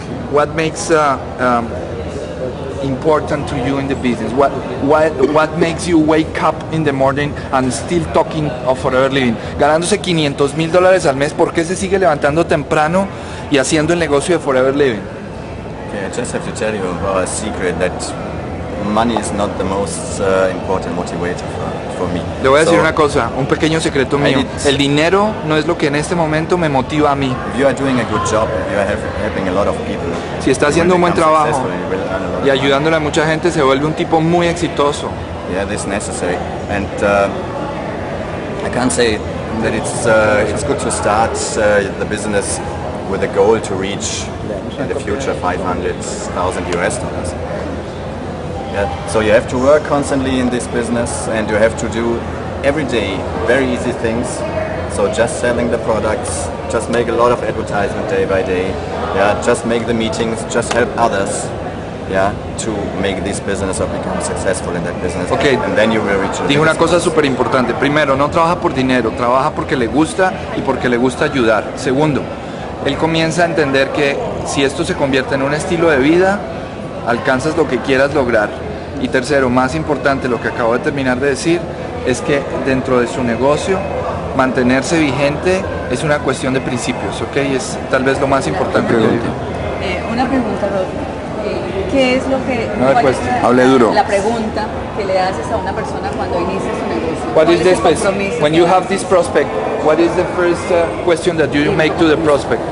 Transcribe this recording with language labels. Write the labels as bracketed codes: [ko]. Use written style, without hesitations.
[en] What makes important to you in the business? What makes you wake up in the morning and still talking of forever living? [es] Ganándose $500,000 al mes, ¿por qué se sigue levantando temprano y haciendo el negocio de forever living? [en] Okay, I just have to tell you a secret that money is not the most important motivator for me. [es] Le voy a decir una cosa, un pequeño secreto mío. El dinero no es lo que en este momento me motiva a mí. [en] If you are doing a good job, if you are helping a lot of people, [es] si está haciendo un buen trabajo y ayudándole a mucha gente, se vuelve un tipo muy exitoso. [en] Yeah, this is necessary. And I can't say that it's good to start the business with a goal to reach in the future $500,000. Yeah. So you have to work constantly in this business, and you have to do every day very easy things. So just selling the products, just make a lot of advertisement day by day. Yeah, just make the meetings, just help others. Yeah, to make this business or become successful in that business. Okay. And then you will reach. [es] Dijo una cosa súper importante. Primero, no trabaja por dinero, trabaja porque le gusta y porque le gusta ayudar. Segundo, él comienza a entender que si esto se convierte en un estilo de vida, alcanzas lo que quieras lograr. Y tercero, más importante, lo que acabo de terminar de decir, es que dentro de su negocio, mantenerse vigente es una cuestión de principios, ¿ok? Es tal vez lo más importante. Una pregunta, Rolf. ¿Qué es lo que... Hable duro. La pregunta que le haces a una persona cuando inicia su negocio? [en] What is this compromise? When you have this prospect, what is the first question that you make to the prospect?